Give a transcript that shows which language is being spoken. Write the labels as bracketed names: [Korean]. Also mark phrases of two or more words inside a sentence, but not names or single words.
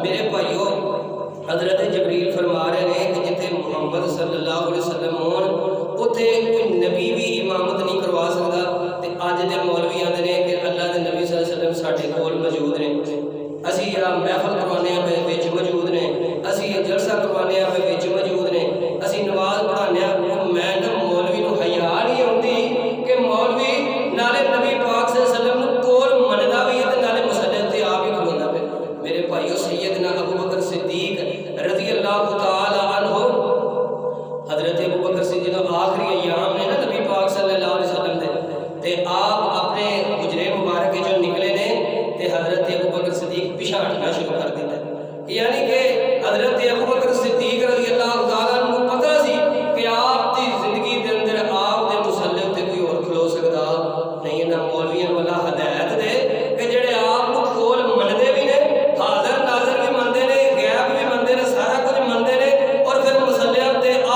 [Punjabi] میرے بھائیو حضرت جبریل فرما رہے ہیں کہ جتھے محمد صلی اللہ علیہ وسلم ہون اوتھے کوئی نبی بھی امامت نہیں کروا سکدا۔ تے اج دے مولوی آندے نے کہ اللہ دے نبی صلی اللہ علیہ وسلم ساڈے کول موجود نے، اسی محفل کروانے ہیں وچ موجود نے، اسی جلسہ کروانے ہیں وچ موجود نے، اسی نماز پڑھانے ہیں۔ میں نا مولوی نوں حیا نہیں آندی کہ مولوی نالے نبی پاک صلی اللہ علیہ وسلم کول مندا بھی ہے تے نالے مصلی تے آپ ہی کھلوندا پیا۔ میرے بھائیو سیدنا ابو بکر صدیق رضی اللہ تعالی عنہ، حضرت ابو بکر صدیق آخری ایام نے نا نبی پاک صلی اللہ علیہ وسلم دے تے آپ اپنے حجرے مبارک جو نکلے نے تے حضرت ابو بکر صدیق پیچھے ہٹنا شروع کر دیتا ہے، یعنی کہ حضرت ابو بکر صدیق رضی اللہ تعالیٰ عنہ پتہ سی کہ آپ دی زندگی دے اندر آپ دے مصلی تے کوئی اور کھلو سکدا نہیں۔ نہ مولویاں والا ہدایت دے کہ جڑے آپ کو کول منتے بھی نے، حاضر ناظر بھی منتے نے، غیب بھی منتے نے، سارا کچھ منتے نے، اور پھر مصلیات